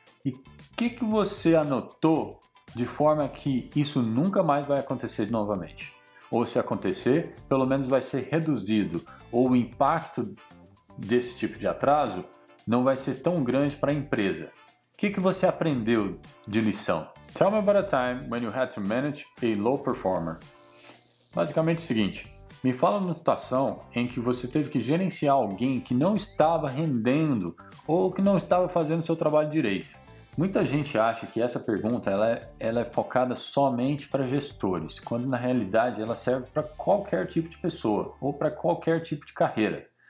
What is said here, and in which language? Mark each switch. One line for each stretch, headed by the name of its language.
Portuguese: E o que você anotou de forma que isso nunca mais vai acontecer novamente? Ou se acontecer, pelo menos vai ser reduzido, ou o impacto desse tipo de atraso não vai ser tão grande para a empresa. O que você aprendeu de lição?
English: Tell me about a time when you had to manage a low performer.
Portuguese: Basicamente é o seguinte, me fala uma situação em que você teve que gerenciar alguém que não estava rendendo ou que não estava fazendo o seu trabalho direito. Muita gente acha que essa pergunta ela é focada somente para gestores, quando na realidade ela serve para qualquer tipo de pessoa ou para qualquer tipo de carreira.